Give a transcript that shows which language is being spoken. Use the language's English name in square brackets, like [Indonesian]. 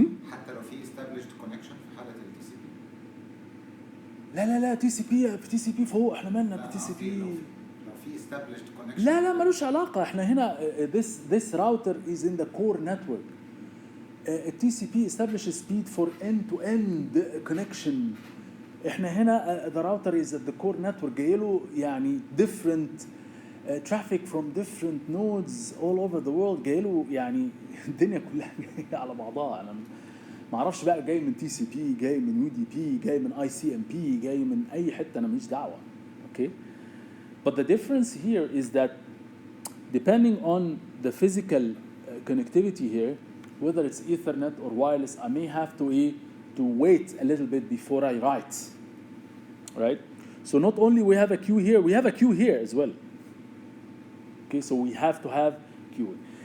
[Arabic] حتى لو في established connection في حالة ال TCP. لا TCP فوق، احنا مالنا TCP. لو في [English] established connection. [Arabic] لا ملوش علاقة. احنا هنا [English] this router is in the core network. TCP establishes speed for end-to-end connection. [Arabic] احنا هنا [English] the router is at the core network [Arabic] جاي له يعني [English] different traffic from different nodes all over the world [Arabic] جاي له يعني الدنيا كلها جايه على بعضها. انا ما اعرفش بقى جاي من TCP جاي من UDP جاي من ICMP جاي من اي حته، انا ماليش دعوه. [English] Okay, but the difference here is that depending on the physical connectivity here, whether it's Ethernet or wireless, I may have to wait a little bit before I write, right? So not only we have a queue here, we have a queue here as well. Okay, so we have to have queuing.